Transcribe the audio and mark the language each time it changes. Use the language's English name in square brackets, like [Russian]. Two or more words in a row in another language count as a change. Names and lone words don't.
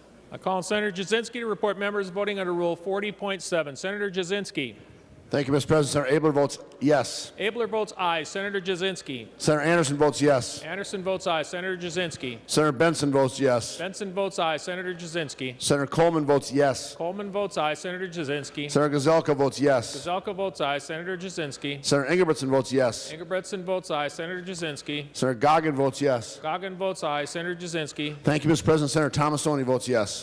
[English] I call on Senator Jasinski to report members voting under Rule 40.7. Senator Jasinski. Thank you, Mr. President. Senator Abler votes yes. Abler votes aye. Senator Jasinski. Senator Anderson votes yes. Anderson votes aye. Senator Jasinski. Senator Benson votes yes. Benson votes aye. Senator Jasinski. Senator Coleman votes yes. Coleman votes aye. Senator Jasinski. Senator Gazelka votes yes. Gazelka votes aye. Senator Jasinski. Senator Ingebrigtsen votes yes. Ingebrigtsen votes aye. Senator Jasinski. Senator Goggin votes yes. Goggin votes aye. Senator Jasinski. Thank you, Mr. President. Senator Tomassoni votes yes.